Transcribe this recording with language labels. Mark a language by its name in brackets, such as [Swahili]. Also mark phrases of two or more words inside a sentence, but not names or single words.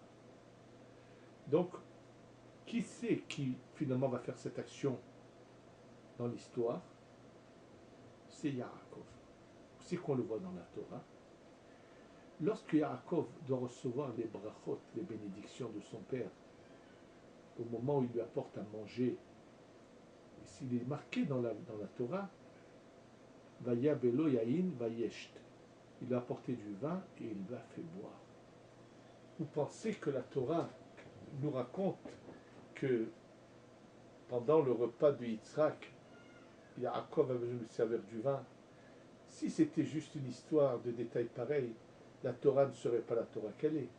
[French] Donc, qui c'est qui finalement va faire cette action dans l'histoire? C'est Yaakov. C'est qu'on le voit dans la Torah. Lorsque Yaakov doit recevoir les brachot, les bénédictions de son père, au moment où il lui apporte à manger, s'il est marqué dans la Torah, [Hebrew] ויבא לו יין וישת. [French] Il lui a apporté du vin et il lui a fait boire. Vous pensez que la Torah nous raconte que pendant le repas de Yitzhak, Yaakov avait besoin de lui servir du vin? Si c'était juste une histoire de détails pareils, la Torah ne serait pas la Torah qu'elle est.